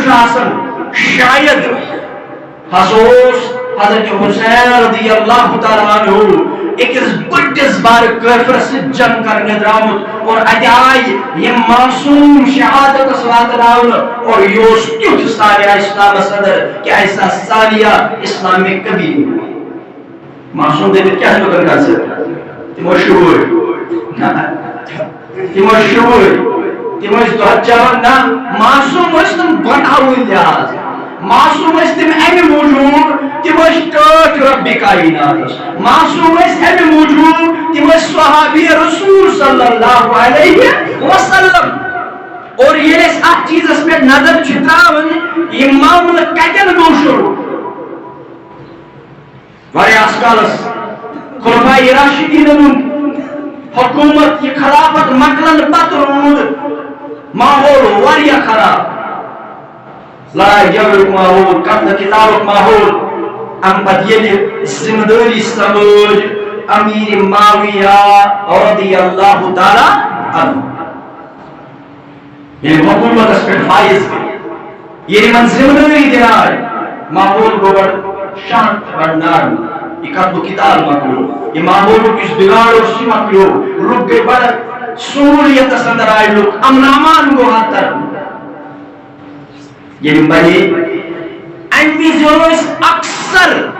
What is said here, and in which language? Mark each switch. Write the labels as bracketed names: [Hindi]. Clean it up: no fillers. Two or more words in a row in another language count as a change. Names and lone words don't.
[Kashmiri] چھُ آسان شاید ہسا اوس حضرت حسین [Arabic] رضی اللہ تعالیٰ عنہ [Kashmiri] أکِس بٔڑِس بارٕ کٲفرس سۭتۍ جنگ کرنہِ درٛامُت اور اتہِ آیہِ یِم معصوٗم شہادتس واتناونہٕ اور یہِ اوس تیُتھ سالیہ اسلامس اندر کہ [Urdu] ایسا سالیہ اسلام میں کبھی نہیں [Kashmiri] معصوم دٔپِتھ کیٛاہ چھُ لُکن کنسپٹ تِم ٲسۍ شُرۍ تِم ٲسۍ شُرۍ تِم ٲسۍ دۄد چٮ۪وان نہ معصوم ٲسۍ تِم بناوٕنۍ لحاظ معصوم ٲسۍ تِم امہِ موٗجوٗب تِم ٲسۍ ٹٲٹھۍ رۄبِ کائناتس معصوم ٲسۍ امہِ موٗجوٗب تِم ٲسۍ صحابی رسول [Arabic] صلی اللہ علیہ وسلم [Kashmiri] اور ییٚلہِ أسۍ اتھ چیٖزس پٮ۪ٹھ نظر چھِ تراوان یہِ معاملہٕ کتٮ۪ن گوٚو شروٗع واریاہس کالس خلفائے راشدیٖنن ہُنٛد حکوٗمت یہِ خلافت مۄکلنہٕ پتہٕ روٗد ماحول واریاہ خراب لڑائی جھگڑُک ماحول قتل قتالُک ماحول امہِ پتہٕ ییٚلہِ ذمہٕ دٲری سمجھ امیر معاویہ [Arabic] رضی اللہ تعالیٰ عنہ [Kashmiri] ییٚلہِ حکوٗمتس پٮ۪ٹھ فٲیض گٔے ییٚلہِ یِمن ذمہٕ دٲری دِنہٕ آیہِ ماحول گوٚو گۄڈٕ شانت بڑٕ نرم یہِ قتل قتال مۄکلیو یہِ ماحولُک یُس بِگاڑ اوس یہِ مۄکلیو لُکھ گٔے بڑٕ سہوٗلیتس اندر آیہِ لُکھ امن امان گوٚو ہر طرف ییٚلہِ بنے امہِ وِزِ ٲسۍ اکثر